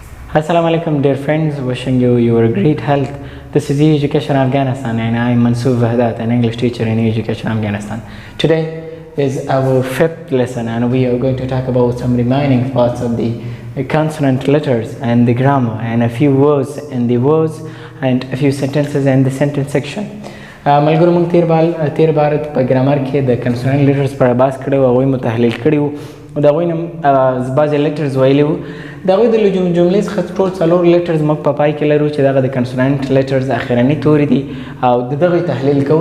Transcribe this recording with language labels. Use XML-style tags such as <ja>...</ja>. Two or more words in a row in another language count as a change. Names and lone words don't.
<en>Assalamu alaikum dear friends, wishing you your great health. This is E-Education Afghanistan and I am Mansoor Vahdat, an English teacher in E-Education Afghanistan. Today is our fifth lesson and we are going to talk about some remaining parts of the consonant letters and the grammar and a few words in the words and a few sentences in the sentence section.</en> <ps>ملګرو موږ تیر بار په ګرامر کې د</ps> <en>consonant letters</en> <ps>په اړه بحث کړی و، هغوی مو تحلیل کړي وو او د هغوی نه بعضې لیټرز ویلي وو. د هغوی د جملې څخه ټول څلور لیټرز موږ په پای کې لرو چې دغه د</ps> <en>consonant letters</en> <ps>اخرني توري دي او د دغه تحلیل کوو.</ps>